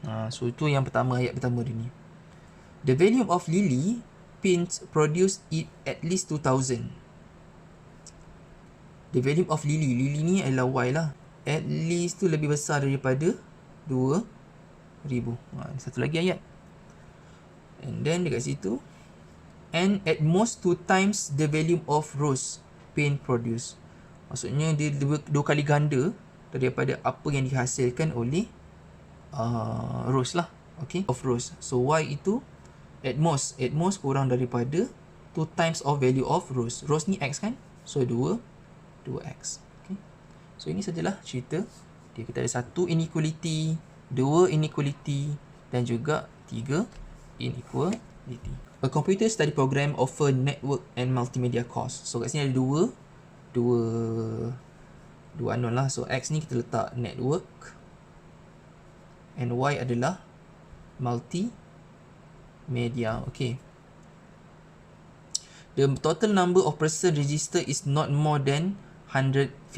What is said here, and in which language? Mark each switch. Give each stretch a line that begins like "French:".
Malay: So itu yang pertama, ayat pertama dia ni.
English: The volume of lily paint produced it at least 2,000. The volume of Lily.
Malay: Lily ni adalah Y lah. At least tu lebih besar daripada 2000. Satu lagi ayat.
English: And then
Malay: dekat situ,
English: and at most 2 times the volume of rose paint produced.
Malay: Maksudnya dia dua kali ganda daripada apa yang dihasilkan oleh rose lah. Okay, of rose. So Y itu at most kurang daripada
English: 2 times of value of rose.
Malay: Rose ni X kan? So 2X. Okay. So ini sajalah cerita dia. Kita ada 1 inequality, 2 inequality dan juga 3 inequality.
English: A computer study program offer network and multimedia course.
Malay: So kat sini ada dua unknown lah. So X ni kita letak network and Y adalah multimedia. Okay.
English: The total number of person register is not more than 150.